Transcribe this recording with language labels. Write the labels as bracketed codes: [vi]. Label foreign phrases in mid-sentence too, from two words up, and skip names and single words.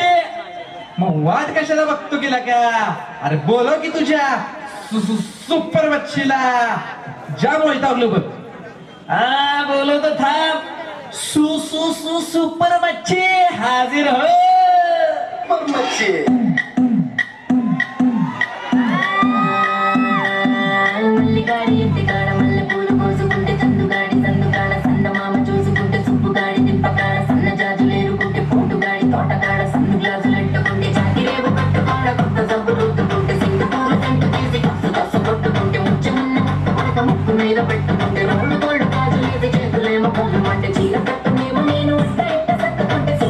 [mr] मग वाट कशाला बघतो केला का? अरे बोलव की तुझ्या सुपर मच्छीला. जाम वैतागलो बघ. हा बोलवतो थांब. सुपर मच्छी हाजीर हो. मच्छी [te] మల్లిగాడి ఇంటికాడ మల్లె పూలు కోసుకుంటే చందుగాడి సందుకాడ సందమామ చూసుకుంటే సుబ్బుగాడి దింపకాడ సన్న జాజులేరుకుంటే పూటుగాడి తోటకాడ సన్ను గ్లాసులు ఎట్టుకుంటే జాకిరేవు పట్టుకాడ కొత్త సబ్బు రుద్దుకుంటే సింగు పూలు సెంటు తీసి కసు కసు కొట్టుకుంటే ముచ్చమున్న కొడక ముక్కు మీద పెట్టుకుంటే రోడ్డు గోల్డ్ గాజులేసి చేతులేమో కళ్ళు మంటే చీర కట్టునేమో నేను ఇట్ట ఇట్ట సత్తుకుంటే